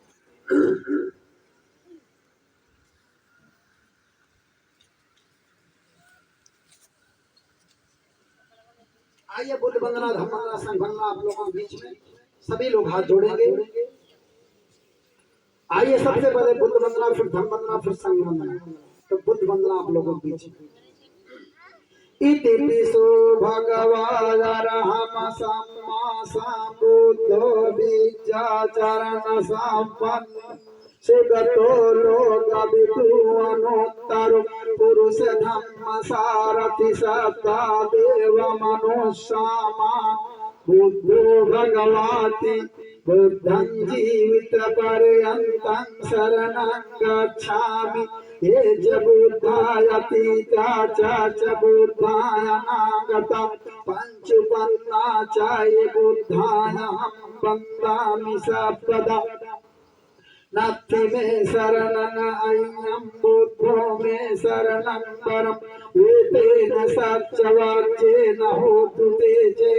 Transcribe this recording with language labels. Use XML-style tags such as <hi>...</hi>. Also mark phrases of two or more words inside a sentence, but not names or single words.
<hi>आइए बुद्ध वंदना धम्म वंदना संघ वंदना आप लोगों के बीच में सभी लोग हाथ जोड़ेंगे। आइए सबसे पहले बुद्ध वंदना, फिर धम्म वंदना, फिर संघ वंदना। तो बुद्ध वंदना आप लोगों के बीच में।</hi> <pi>इति पिसो भगवानरहम सम्मा सम्बुद्धो विद्याचरण संपन्न सुगतो लोकविदुअनुत्तरो पुरुष धम्म सारथि सत्ता देव मनुष्यामा बुद्धो भगवाति बुद्धं जीवितपर्यन्तं शरणं गच्छामि ये च बुद्धायतीता च बुद्धाय नागता पञ्चुपन्ना च ये बुद्धायहं वन्दामि सर्वदा नास्ति मे शरणं अय्यं बुद्धो मे शरणं परम् एतेन सत्यवाक्येन होतु ते जय</pi>